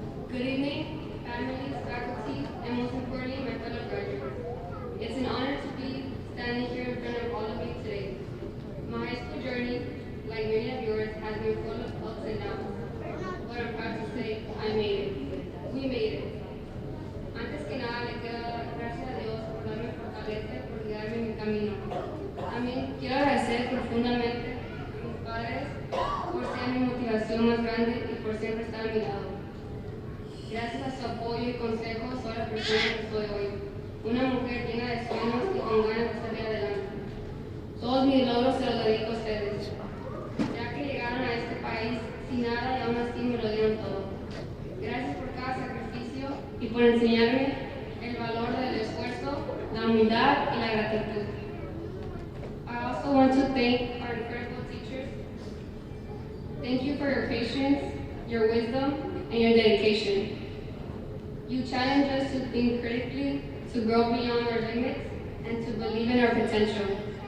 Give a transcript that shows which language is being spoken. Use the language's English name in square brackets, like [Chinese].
[English] Good evening, families, faculty, and most importantly, my fellow graduates. It's an honor to be standing here in front of all of you today. My high school journey, like many of yours, has been full of ups and downs. But I'm proud to say, I made it. We made it. [Spanish] Antes que nada, le quiero dar gracias a Dios por darme fortaleza y por guiarme en mi camino. También quiero agradecer profundamente a mis padres por ser mi motivación más grande y por siempre estar a mi lado. Gracias a su apoyo y consejo soy la persona que soy hoy. Una mujer llena de sueños y con ganas de salir adelante. Todos mis logros se los dedico a ustedes, ya que llegaron a este país sin nada y aún así me lo dieron todo. Gracias por cada sacrificio y por enseñarme el valor del esfuerzo, la humildad y la gratitud. [English] I also want to thank our incredible teachers. Thank you for your patience, your wisdom, and your dedication. You challenge us to think critically, to grow beyond our limits, and to believe in our potential.